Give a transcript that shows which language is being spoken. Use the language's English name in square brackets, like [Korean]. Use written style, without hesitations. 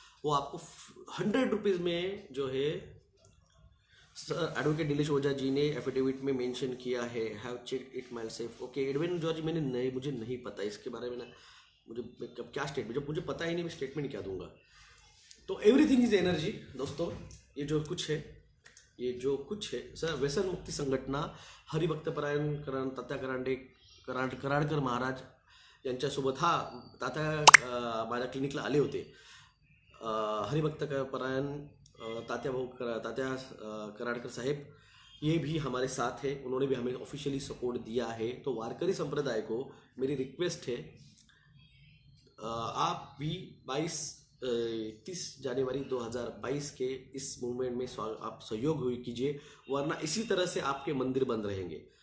[Hindi] वो आपको 100 रुपीज़ में जो है, सर एडवोकेट नीलेश ओझा जी ने एफिडेविट में मेंशन किया है, [English] Have check it myself. [Hindi] Okay Edwin George, मुझे नहीं पता इसके बारे में ना, मुझे क्या स्टेटमेंट, जब मुझे पता ही नहीं मैं स्टेटमेंट क्या दूंगा। [English] तो everything is energy दोस्तों। [Hindi] ये जो कुछ है सर, [Marathi] व्यसन मुक्ती संघटना हरिभक्तपरायण तात्या कराडकर महाराज यांच्यासोबत, हा तात्या माझ्या क्लिनिकला आले होते। [Hindi] हरिभक्तपरायण तात्या कराडकर साहेब ये भी हमारे साथ है, उन्होंने भी हमें ऑफिशियली सपोर्ट दिया है। तो वारकरी संप्रदाय को मेरी रिक्वेस्ट है, आप भी 30 जनवरी 2022 के इस मूवमेंट में आप सहयोग कीजिए, वरना इसी तरह से आपके मंदिर बंद रहेंगे।